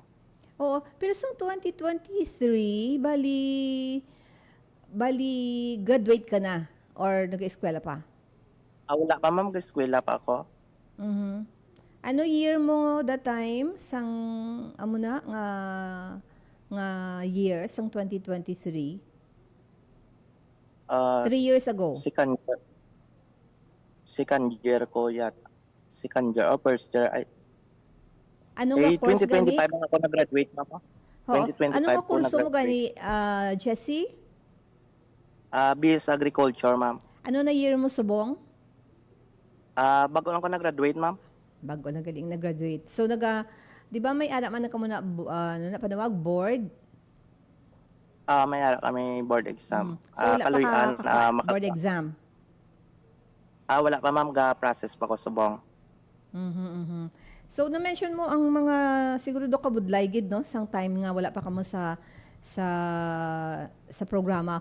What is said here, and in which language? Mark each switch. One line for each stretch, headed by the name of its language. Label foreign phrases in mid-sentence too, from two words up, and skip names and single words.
Hiligaynon: Oo, pero sa 2023 bali graduate ka na or nag-eskwela pa? Wala pa ma'am, eskwela pa ako. Mhm. Ano year mo that time sang amo na nga year sang 2023?
English: 3 years ago.
Hiligaynon: Second year ko yat. Second year or first year ay Ano nga course 2025 gani? lang ako nag-graduate ma'am. Ho? 2025 Ano nga ko kurso mo nag-graduate. gani, Jessie? BS Agriculture ma'am. Ano na year mo subong? Bago lang ko nag-graduate ma'am. Bago na galing na-graduate. So 'di ba may ara man na kamo na ano na panawag board? May ara kami
English: board exam.
Hiligaynon: So wala pa Kaluyan
English: board exam.
Hiligaynon: Wala pa ma'am process pa ko subong. Mhm, mhm. So na-mention mo ang mga siguro do kabudlay gid no sang time nga wala pa kamo sa programa.